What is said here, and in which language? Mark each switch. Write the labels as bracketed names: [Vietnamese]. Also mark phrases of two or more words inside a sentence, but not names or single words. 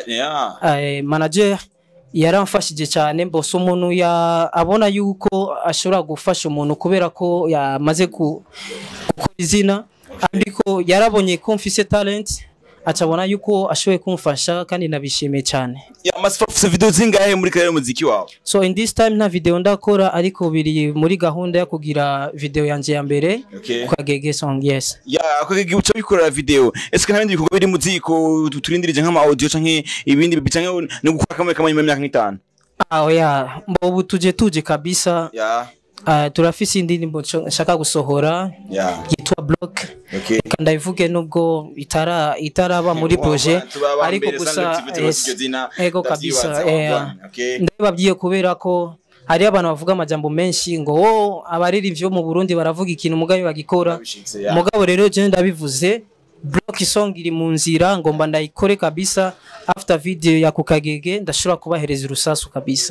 [Rundi] manager yaramfashije cyane mbose umuntu abona yuko ashobora gufasha umuntu kubera ko yamaze gukora izina ariko yarabonye ko mfise talent acabona yuko ashoboye kumfasha kandi nabishimiye cyane Masifa video zingahe muri kare muziki wawe [English] so in this time [Rundi] na video ndakora ariko biri muri gahunda ya kugira video yanje ya mbere ku Kagege [English] song yes [Rundi] Kagege uca bikora video eske ntabindi bikorwa biri muziko turindirije nk'ama audio canke ibindi bicanke no gukora kamwe kamwe mu myaka 5 mbo tuje kabisa turafise indirimbo nshaka gusohora yitwa Block kandayivuge nubwo itaraba muri projet ariko gusa ego kabisa ndababwiye kubera ko hari abantu bavuga amajambo menshi ngo abaririmbyi mu Burundi baravuga ikintu mugabe bagikora mugabo rero je ndabivuze Block song iri mu nzira ngomba ndayikore kabisa [English] after video [Rundi] ya ku Kagege ndashobora kubahereza urusasu kabisa